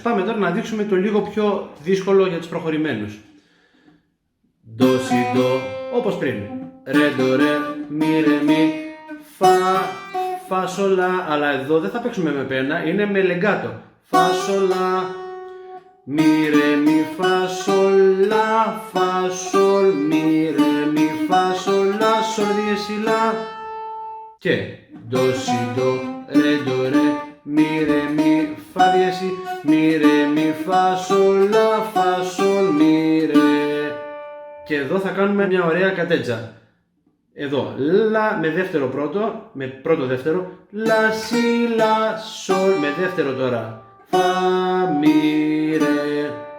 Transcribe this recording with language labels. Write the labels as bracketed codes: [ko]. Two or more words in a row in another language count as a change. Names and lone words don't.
[el] Πάμε τώρα να δείξουμε το λίγο πιο δύσκολο για τους προχωρημένους. Do, si, do, όπως πριν. Re, do, re, mi, re, mi, fa, fa, sol, la. Αλλά εδώ δεν θα παίξουμε με πένα, είναι με λεγκάτο. Fa, sol, la, mi, re, mi, fa, sol, la, fa, sol, mi, re, mi, fa, sol, la, sol, diesi, la. Και do, si, do, ρε, ντο, ρε, μη, ρε, μη, φα διέση, μη, ρε, μη, φα, σολ, λα, φα, σολ, μη, ρε. Και εδώ θα κάνουμε μια ωραία κατέτζα. Εδώ, λα με δεύτερο πρώτο, με πρώτο δεύτερο, λα, σι, λα, σολ, με δεύτερο τώρα, φα, μη, ρε.